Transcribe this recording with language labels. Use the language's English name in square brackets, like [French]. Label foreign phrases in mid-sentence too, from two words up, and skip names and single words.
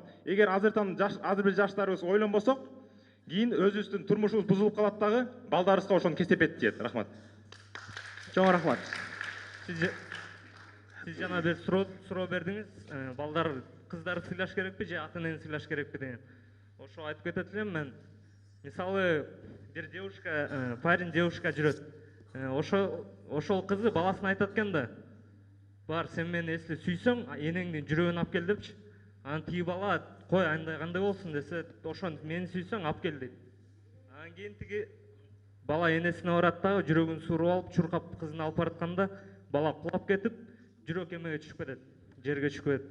[Kyrgyz] Эгер азыр бир жаштарыбыз ойлонбосок, кийин өзүбүздүн турмушубуз бузулуп калат дагы, балдарыбызга ошону кесепет тиет. Рахмат. Чоң рахмат. Сиз жана бир суроо бердиңиз, балдар кыздарды сыйлаш керекпи же ата энени сыйлаш керекпи деген. Ошо айтып кетет элем мен. Мисалы, бир девушка, [Russian] парень девушка [Kyrgyz] жүрөт. Ошол кызы баласына айтат экен да, бар, сен мени эсли сүйсөң, энеңдин жүрөгүн алып кел депчи. Анан тиги бала, кой, кандай болсун десе, ошон мени сүйсөң алып кел дейт. Анан кийин тиги бала энесине барат дагы, жүрөгүн сууруп алып, чуркап кызын алып баратканда, бала кулап кетип, жүрөк эмеге түшүп кетет, жерге түшүп кетет.